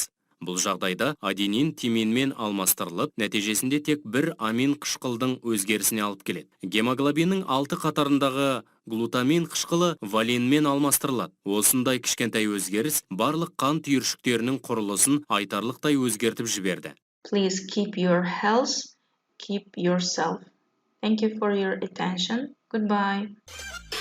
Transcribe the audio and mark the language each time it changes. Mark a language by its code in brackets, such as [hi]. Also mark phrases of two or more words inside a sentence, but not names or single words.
[kk] Бұл жағдайда аденин тиминмен алмастырылып, нәтижесінде тек бір амин қышқылдың өзгерісіне алып келеді. Гемоглобиннің 6 қатарындағы глутамин қышқылы валинмен алмастырылады. Осындай кішкентай өзгеріс барлық қан түйіршіктерінің құрылысын айтарлықтай өзгертіп жіберді. [en] Please keep your health, keep yourself. Thank you for your attention. Goodbye.